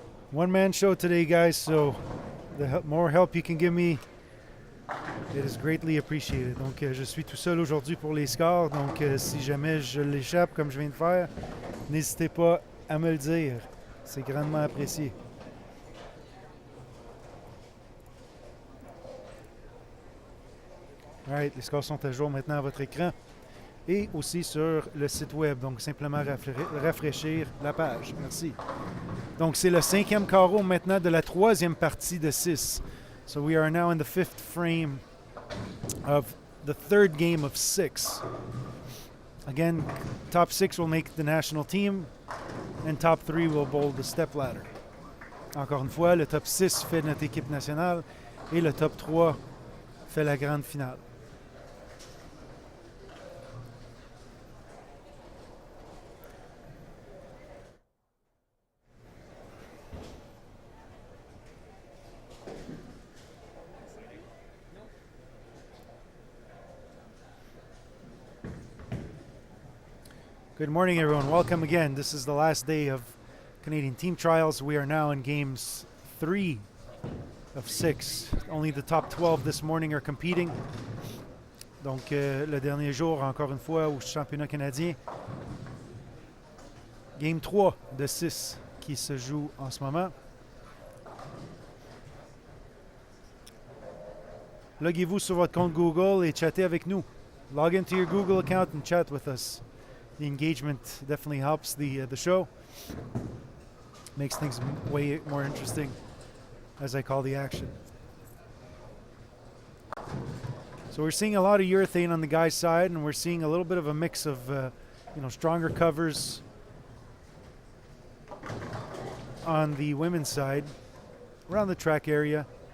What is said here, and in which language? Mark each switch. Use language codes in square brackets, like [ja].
[en] One-man show today, guys, so the more help you can give me, it is greatly appreciated. [fr] Donc, je suis tout seul aujourd'hui pour les scores, donc si jamais je l'échappe comme je viens de faire, n'hésitez pas à me le dire. C'est grandement apprécié. Alright, les scores sont à jour maintenant à votre écran et aussi sur le site web, donc simplement rafraîchir la page. Merci. Donc, c'est le 5e carreau maintenant de la 3e partie de 6. [en] So we are now in the 5th frame of the 3rd game of 6. Again, top 6 will make the national team and top 3 will bowl the Stepladder. [fr] Encore une fois, le top 6 fait notre équipe nationale et le top 3 fait la grande finale. [en] Good morning, everyone. Welcome again. This is the last day of Canadian team trials. We are now in games 3 of 6. Only the top 12 this morning are competing. [fr] Donc, le dernier jour, encore une fois, au championnat canadien. Game 3 de 6 qui se joue en ce moment. Loguez-vous sur votre compte Google et chattez avec nous. [en] Log into your Google account and chat with us. The engagement definitely helps the show. Makes things way more interesting as I call the action. So we're seeing a lot of urethane on the guy's side, and we're seeing a little bit of a mix of stronger covers on the women's side around the track area.